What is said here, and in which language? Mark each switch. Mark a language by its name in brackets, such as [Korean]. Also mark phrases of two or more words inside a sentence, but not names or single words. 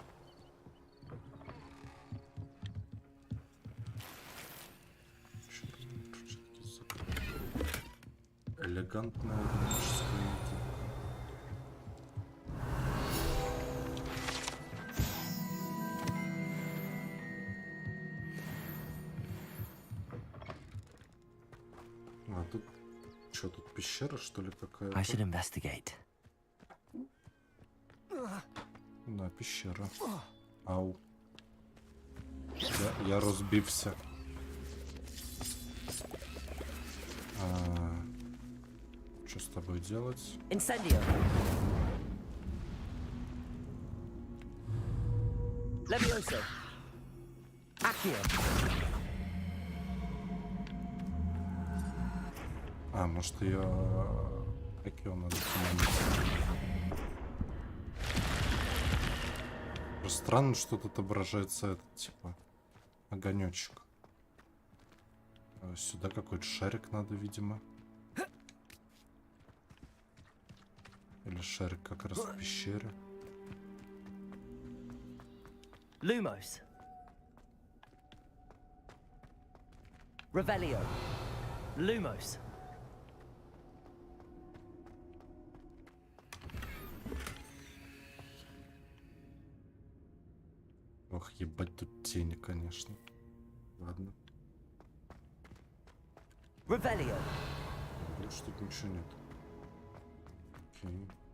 [Russian] Элегантная магическая нить. А тут что, тут пещера, что ли, какая-то? [English] I should investigate. [Russian] Да, пещера. Ау. Я разбився. Что с тобой делать? Incendio. Levioso. Accio. А, может ее... Какие надо поменять? Просто странно, что тут отображается этот, типа, огонечек. Сюда какой-то шарик надо, видимо. Или шарик как раз в пещере. Lumos. Revelio. Lumos. Ох, ебать, тут тени, конечно. Ладно. Revelio. Больше тут ничего нет. Окей.